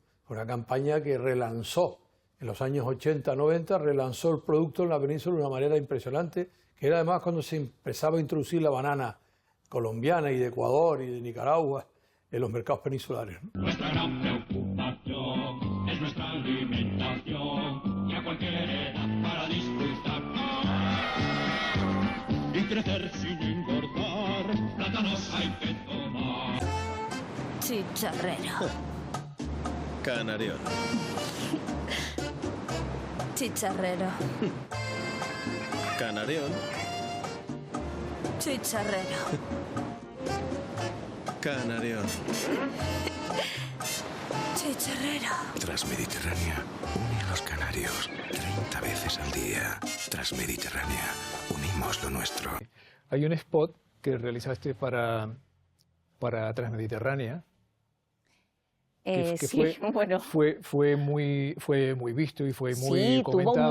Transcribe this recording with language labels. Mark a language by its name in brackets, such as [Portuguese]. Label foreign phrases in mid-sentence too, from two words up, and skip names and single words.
[Spanish] Una campaña que relanzó, en los años 80, 90, relanzó el producto en la península de una manera impresionante, que era además cuando se empezaba a introducir la banana colombiana y de Ecuador y de Nicaragua en los mercados peninsulares, ¿no? Nuestra gran preocupación es nuestra alimentación y a cualquier edad para disfrutar y crecer sin engordar. Plátanos hay que tomar. Chicharrero. Canarión. Chicharrero. Canarión. Chicharrero. Canarión. Chicharrero. Transmediterránea une a los canarios 30 veces al día. Transmediterránea, unimos lo nuestro. Hay un spot que realizaste para Transmediterránea. Que sí, bueno. Fue muy visto y fue muy comentado.